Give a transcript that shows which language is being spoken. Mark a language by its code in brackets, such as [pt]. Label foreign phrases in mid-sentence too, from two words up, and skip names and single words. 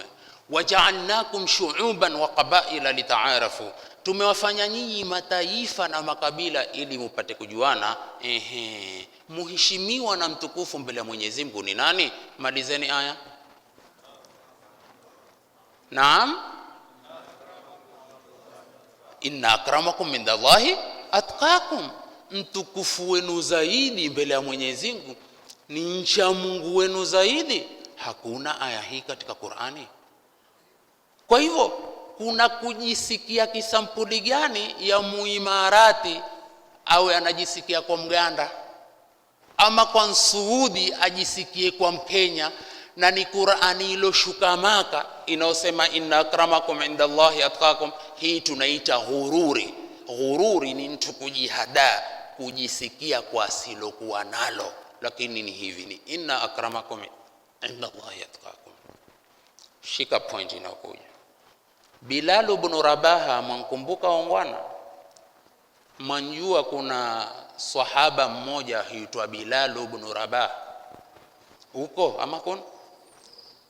[ar] وجعلناكم شعوبا وقبائل لتعارفوا, [sw] tumewafanya nyinyi mataifa na makabila ili mupate kujuana. Muheshimiwa na mtukufu mbele ya Mwenyezi Mungu ni nani? Malizeni aya. Naam, [ar] إن أكرمكم عند الله أتقاكم, [sw] mtukufu wenu zaidi mbele ya Mwenyezi Mungu ni mcha Mungu wenu zaidi. Hakuna aya hii katika Qur'ani. Kwa hivyo kuna kujisikia kisampuli gani ya muimarati awe anajisikia kwa Mganda, ama kwa Msuudi ajisikie kwa Mkenya, na ni Qur'ani iloshuka Maka inaosema [ar] إن أكرمكم عند الله أتقاكم. [sw] Hii tunaita ghururi. Ghururi ni mtu kujihada, kujisikia kwa asilokuwa nalo, lakini ni hivi, ni [ar] إن أكرمكم عند الله أتقاكم. [sw] Shika point inakuja. Bilal ibn Rabaha, mwankumbuka ongwana? Manjua kuna sahaba mmoja huitwa Bilal ibn Rabaha huko ama kuna?